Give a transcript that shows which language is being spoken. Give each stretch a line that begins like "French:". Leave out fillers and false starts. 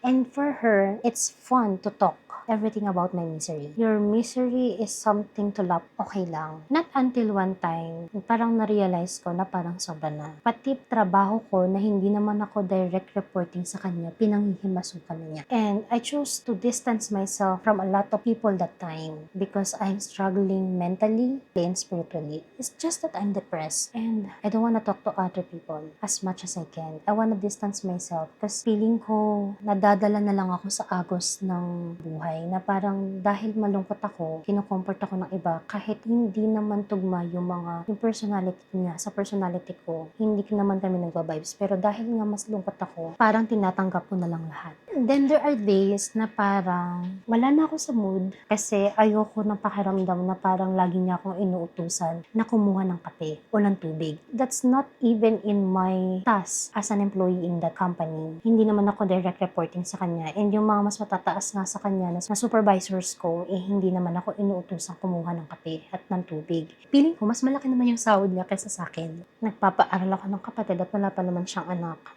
English: And for her, it's fun to talk everything about my misery. Your misery is something to laugh, okay lang. Not until one time,
Filipino: parang na-realize ko na parang sobra na. Pati trabaho ko na hindi naman ako direct reporting sa kanya, pinanghihimasukan na niya.
English: And I chose to distance myself from a lot of people that time because I'm struggling mentally and spiritually. It's just that I'm depressed and I don't want to talk to other people as much as I can. I want to distance myself
Filipino: kasi feeling ko nadadala na lang ako sa agos ng buhay na parang dahil malungkot ako, kinukomfort ako ng iba kahit hindi naman tugma yung personality niya sa personality ko. Hindi naman kami nagba-vibes pero dahil nga mas lungkot ako, parang tinatanggap ko na lang lahat.
English: Then there are days
Filipino: na parang wala na ako sa mood kasi ayoko ng pakiramdam na parang lagi niya akong inuutusan na kumuha ng kape o ng tubig.
English: That's not even in my task as an employee in that company.
Filipino: Hindi naman ako direct reporting sa kanya, and yung mga mas matataas nga sa kanya na supervisors ko, hindi naman ako inuutusan kumuha ng kape at ng tubig. Feeling ko mas malaki naman yung sahod niya kaysa sa akin. Nagpapaaral ako ng kapatid at wala pa naman siyang anak.